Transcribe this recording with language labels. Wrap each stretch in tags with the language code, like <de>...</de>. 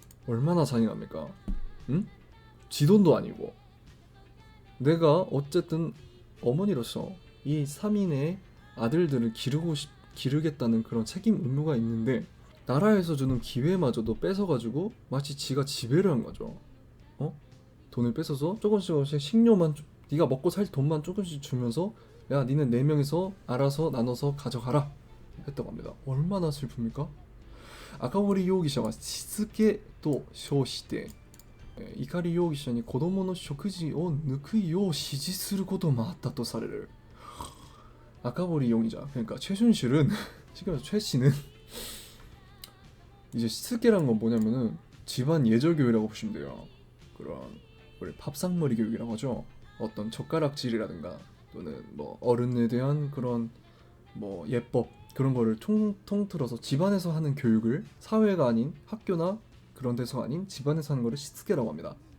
<ko>얼마나 잔인합니까? 응? 지 돈도 아니고 내가 어쨌든 어머니로서 이 3인의 아들들을 기르겠다는 그런 책임 의무가 있는데 나라에서 주는 기회마저도 뺏어가지고 마치 지가 지배를 한 거죠. 돈을 뺏어서 조금씩 식료만 네가 먹고 살 돈만 조금씩 주면서 야 니는 4명이서 알아서 나눠서 가져가라 했다고 합니다. 얼마나 슬픕니까?</ko> <ja>아카모리容疑者は しつけと称して怒り容疑者に子供の食事を抜くよう指示することもあったとされる.</ja> <ko>아카보리 용의자 그러니까 최순실은 지금 최 씨는 이제 시스케란 건 뭐냐면은 집안 예절 교육이라고 보시면 돼요. 그런 우리 밥상머리 교육이라고 하죠. 어떤 젓가락질이라든가 또는 뭐 어른에 대한 그런 뭐 예법 그런 거를 통틀어서 집안에서 하는 교육을 사회가 아닌 학교나 그런 데서 아닌 집안에서 하는 거를 시스케라고 합니다.</ko>